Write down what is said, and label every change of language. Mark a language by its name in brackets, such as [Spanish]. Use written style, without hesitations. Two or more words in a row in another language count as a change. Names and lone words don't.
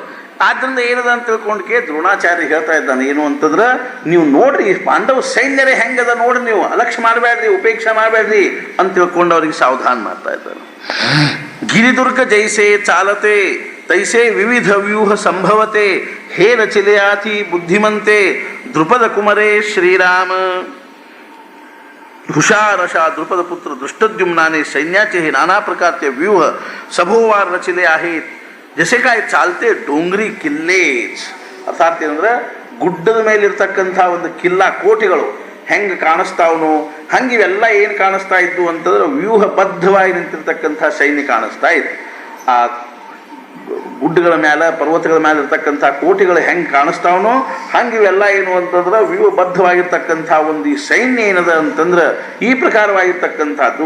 [Kannada] ಆದ್ರಿಂದ ಏನದ ಅಂತ ತಿಳ್ಕೊಂಡ್ಕೆ ದ್ರೋಣಾಚಾರ್ಯ ಹೇಳ್ತಾ ಇದ್ದಾನೆ ಏನು ಅಂತಂದ್ರೆ, ನೀವು ನೋಡ್ರಿ ಪಾಂಡವ ಸೈನ್ಯರೇ ಹೆಂಗದ ನೋಡ್ರಿ, ನೀವು ಅಲಕ್ಷ್ಯ ಮಾಡಬೇಡ್ರಿ, ಉಪೇಕ್ಷೆ ಮಾಡಬೇಡ್ರಿ ಅಂತ ತಿಳ್ಕೊಂಡು ಅವ್ರಿಗೆ ಸಾವಧಾನ ಮಾಡ್ತಾ ಇದ್ದಾನೆ. [Marathi] गिरिदुर्ग जैसे चालते तैसे विविध व्यूह संभवते हे रचिलेयाति बुद्धिमंते द्रुपद कुमरे श्रीराम हुशार अशा द्रुपद पुत्र दृष्टद्युम्नाने सैन्याचे हे नाना प्रकारचे व्यूह सभोवार रचिले आहेत. जसे काय चालते डोंगरी किल्लेच. [Kannada] ಅರ್ಥಾತ್ ಏನಂದ್ರೆ ಗುಡ್ಡದ ಮೇಲೆ ಇರ್ತಕ್ಕಂಥ ಒಂದು ಕಿಲ್ಲಾ ಕೋಟೆಗಳು ಹೆಂಗೆ ಕಾಣಿಸ್ತಾವನು ಹಂಗೆ ಇವೆಲ್ಲ ಏನು ಕಾಣಿಸ್ತಾ ಇದ್ದು ಅಂತಂದ್ರೆ ವ್ಯೂಹಬದ್ಧವಾಗಿ ನಿಂತಿರ್ತಕ್ಕಂಥ ಸೈನ್ಯ ಕಾಣಿಸ್ತಾ ಇದೆ. ಆ ಗುಡ್ಡಗಳ ಮೇಲೆ ಪರ್ವತಗಳ ಮೇಲೆ ಇರ್ತಕ್ಕಂಥ ಕೋಟೆಗಳು ಹೆಂಗೆ ಕಾಣಿಸ್ತಾವನೋ ಹಂಗೆ ಇವೆಲ್ಲ ಏನು ಅಂತಂದ್ರೆ ವ್ಯೂಹಬದ್ಧವಾಗಿರ್ತಕ್ಕಂಥ ಒಂದು ಈ ಸೈನ್ಯ ಏನದ ಅಂತಂದ್ರೆ ಈ ಪ್ರಕಾರವಾಗಿರ್ತಕ್ಕಂಥದ್ದು.